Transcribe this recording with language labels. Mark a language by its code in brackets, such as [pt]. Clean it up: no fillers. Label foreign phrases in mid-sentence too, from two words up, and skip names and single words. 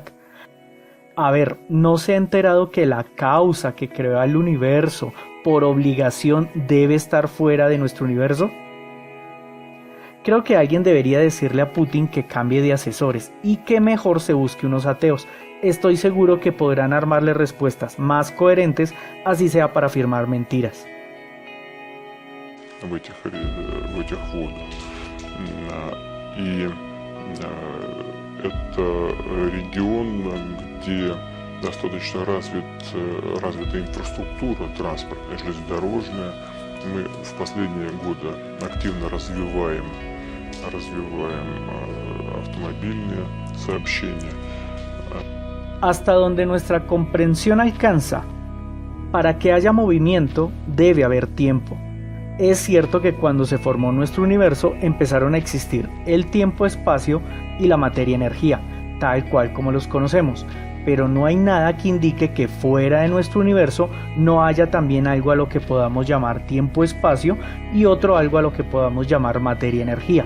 [es] A ver, ¿no se ha enterado que la causa que creó el universo por obligación debe estar fuera de nuestro universo? Creo que alguien debería decirle a Putin que cambie de asesores y que mejor se busque unos ateos. Estoy seguro que podrán armarle respuestas más coherentes, así sea para afirmar mentiras. [ru] В этих водах. И это регион, где достаточно развита инфраструктура транспортная, железнодорожная. Мы в последние годы активно развиваем автомобильные сообщения. [es] Hasta donde nuestra comprensión alcanza, para que haya movimiento debe haber tiempo. Es cierto que cuando se formó nuestro universo empezaron a existir el tiempo-espacio y la materia-energía, tal cual como los conocemos, pero no hay nada que indique que fuera de nuestro universo no haya también algo a lo que podamos llamar tiempo-espacio y otro algo a lo que podamos llamar materia-energía.